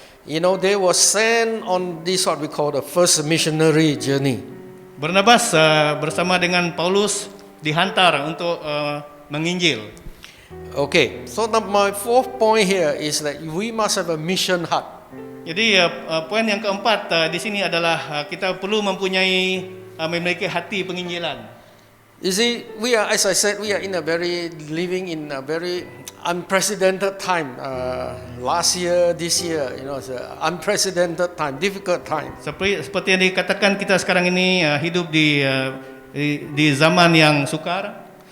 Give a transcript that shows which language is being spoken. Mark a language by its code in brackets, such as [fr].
[en] They were sent on this what we call the first missionary journey. [ms] Barnabas bersama dengan Paulus dihantar untuk menginjil. [en] Okay, so my fourth point here is that we must have a mission heart. [ms] Jadi poin yang keempat di sini adalah kita perlu memiliki hati penginjilan. [en] You see, as I said, we are living in a very unprecedented time. Last year, this year, it's an unprecedented time, difficult time. [ms] Seperti yang dikatakan, kita sekarang ini hidup di zaman yang sukar.